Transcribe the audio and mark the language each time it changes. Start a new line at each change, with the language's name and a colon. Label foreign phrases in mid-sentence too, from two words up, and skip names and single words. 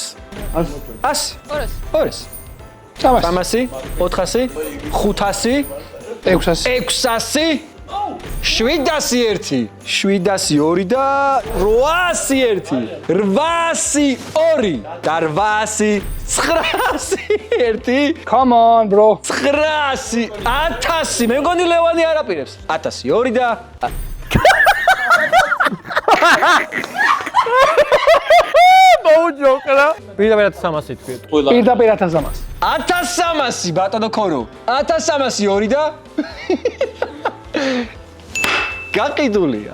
Georgian: 100. 200. 300, 400, 500, 600, 701, 702 და 801, 802 და 801.
English: Come on, bro.
Georgian: 900, 1000. მე მგონი ლევანი არ აპირებს. 1002 და მოუჯოკრა. პირდაპირ 300 თქვი. პირდაპირ 1300. 1300 ბატონო ქორო. 1302 და გაყიდულია.